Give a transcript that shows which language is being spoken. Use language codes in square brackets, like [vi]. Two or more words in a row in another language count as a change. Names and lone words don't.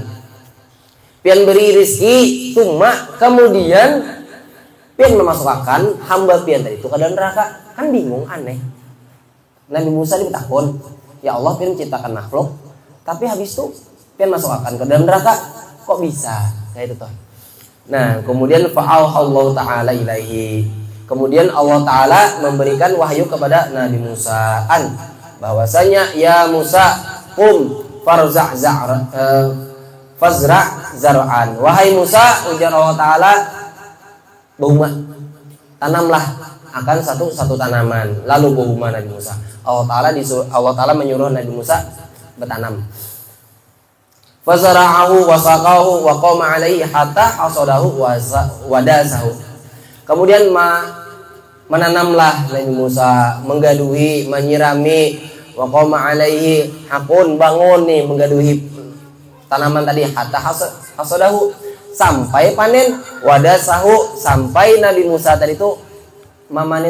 [bjn] Pian beri rizki, cuma kemudian pian memasukkan hamba pian tadi itu ke dalam neraka. [id] Kan bingung, aneh. [bjn] Nabi Musa ditakon, ya Allah pian menciptakan makhluk, tapi habis itu pian masukkan ke dalam neraka. [id] Kok bisa? Kayak itu toh. Nah, kemudian [ar] فأوحى الله تعالى إليه. [id] Kemudian Allah Ta'ala memberikan wahyu kepada Nabi Musa bahwasanya [ar] يا موسى قم فازرع زرعا. [id] Wahai Musa, ujar Allah Ta'ala, bahuma, tanamlah akan satu tanaman. Lalu bahuma Nabi Musa. Allah Ta'ala menyuruh Nabi Musa bertanam. [ar] فزرعه وسقاه وقام عليه حتى حصده وداسه. [id] Kemudian menanamlah Nabi Musa, menggaduhi, menyirami, [ar] وقام عليه, [id] hakun bangun nih menggaduhi tanaman tadi, [ar] حتى حصده, [id] sampai panen, wadasahu, sampai Nabi Musa tadi itu memanen.